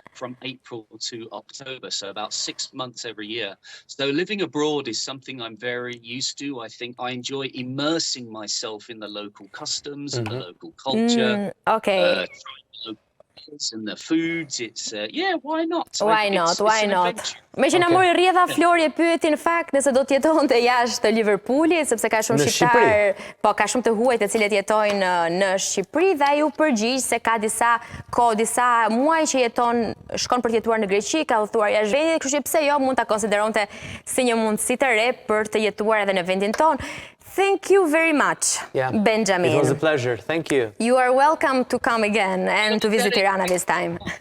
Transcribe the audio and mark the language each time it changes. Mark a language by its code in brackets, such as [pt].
[en] From April to October, so about 6 months every year. So living abroad is something I'm very used to. I think I enjoy immersing myself in the local customs and the local culture. Okay. And the foods, it's why not? Why not? [sq] Me që na mori rrjedha Flori e pyeti në fakt nëse do të jetonte jashtë Liverpoolit, sepse ka shumë shqiptar, po ka shumë të huaj të cilët jetojnë në Shqipëri dhe ai u përgjigj se ka disa muaj që shkon për të jetuar në Greqi, ka udhëtuar jashtë vendit, kështu që pse jo mund ta konsideronte si një mundësi të re për të jetuar edhe në vendin ton. [en] Thank you very much, Benjamin. It was a pleasure. Thank you. You are welcome to come again and to visit Tirana this time.